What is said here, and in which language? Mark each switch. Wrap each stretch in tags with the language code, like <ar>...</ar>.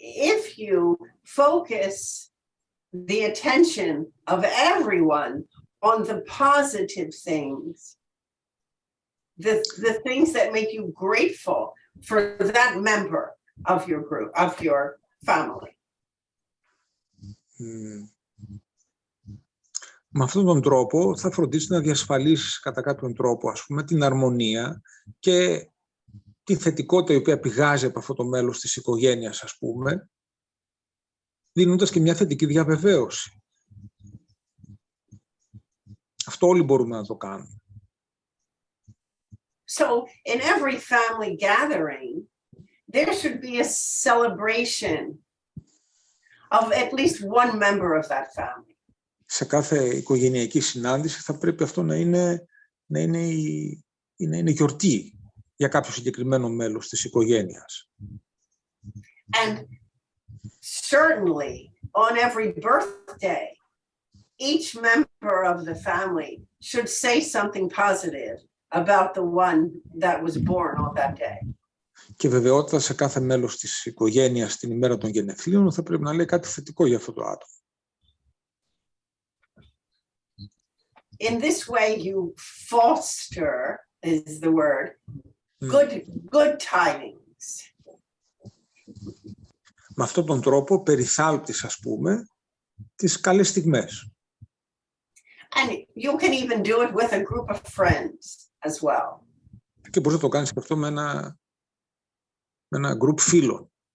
<en>If you focus the attention of everyone on the positive things, the things that make you grateful for that member of your group, of your family.</en> <el>Με αυτόν τον τρόπο θα φροντίσεις να διασφαλίσεις κατά κάποιον τρόπο, ας πούμε, την αρμονία και τη θετικότητα η οποία πηγάζει από αυτό το μέλος της οικογένειας, ας πούμε, δίνοντας και μια θετική διαβεβαίωση. Αυτό όλοι μπορούμε να το κάνουμε.</el> <en>So in every family gathering, there should be a celebration of at least one member of that family.</en> <el>Σε κάθε οικογενειακή συνάντηση θα πρέπει αυτό να είναι γιορτή για κάποιο συγκεκριμένο μέλος της οικογένειας.</el> <en>And certainly on every birthday, each member of the family should say something positive about the one that was born on that day.</en> <el>Και βεβαιότητα σε κάθε μέλος της οικογένειας την ημέρα των γενεθλίων θα πρέπει να λέει κάτι θετικό για αυτό το άτομο.</el> <en>In this way you foster, is the word, good tidings.</en> <el>Με αυτόν τον τρόπο περιθάλπτεις, ας πούμε, τις καλές στιγμές.</el> <en>And you can even do it with a group of friends as well.</en> <el>Και μπορείς να το κάνεις και αυτό με ένα group φίλων.</el>